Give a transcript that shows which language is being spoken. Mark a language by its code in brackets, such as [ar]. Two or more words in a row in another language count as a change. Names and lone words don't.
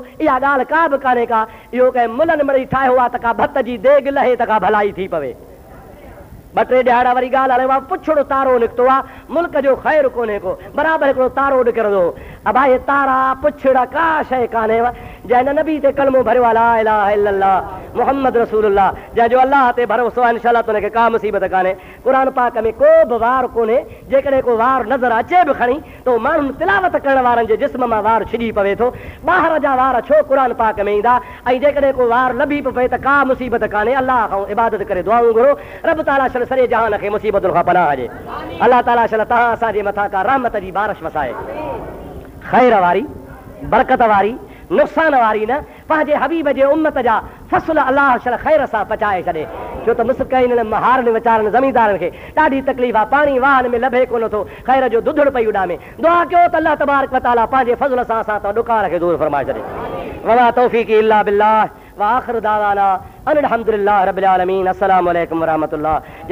[sd] इहा ॻाल्हि का बि कान्हे का, इहो कंहिं मुलनि मिड़ई ठाहियो आहे त का भत जी देग लहे त का भलाई थी पवे। ॿ टे ॾिहाड़ा वरी ॻाल्हि हले आहे, पुछड़ो तारो निकितो आहे, मुल्क जो ख़ैरु कोन्हे को, बराबरि हिकिड़ो तारो निकिरंदो। अबा हे तारा पुछड़ा का शइ कान्हे जंहिं नबी ते कलमो भरियो आहे, [ar] لا إله إلا الله محمد رسول الله, [sd] जंहिंजो अल्लाह ते भरोसो आहे, इंशाअल्लाह त हुनखे का मुसीबत कान्हे। क़ुर पाक में को बि वार कोन्हे, जेकॾहिं को वार नज़र अचे बि खणी त माण्हुनि तिलावत करण वारनि जे जिस्म मां वार छिॼी पवे थो। ॿाहिरि जा वार छो क़ुर पाक में ईंदा, ऐं जेकॾहिं को वार लभी बि पए त का मुसीबत कान्हे। अल्लाह खां इबादत करे दुआऊं घुरो, रब ताला शल सॼे जहान खे मुसीबतुनि खां पनाह ॾे। अल्लाह ताला शल तव्हां असांजे मथां का रहमत जी बारिश वसाए, ख़ैर वारी, बरकत वारी, नुक़सान वारी न, पंहिंजे हबीब जे उम्मत जा फ़सुल अलाह शल ख़ैर सां पचाए छॾे। छो त मुस्किन महारनि वीचारनि ज़मींदारनि खे ॾाढी तकलीफ़ आहे, पाणी वाहन में लभे कोन थो, ख़ैर जो दुधड़ पई उॾामे। दुआ कयो त अल्लाह [ar] تبارك وتعالى [sd] पंहिंजे फज़ल सां असां त ॾुकार खे दूर फरमाए छॾे। [ar] وما توفيقي إلا بالله وآخر دعوانا أن الحمد لله رب العالمين. अस्सलामु अलैकुम व रहमतुल्लाह।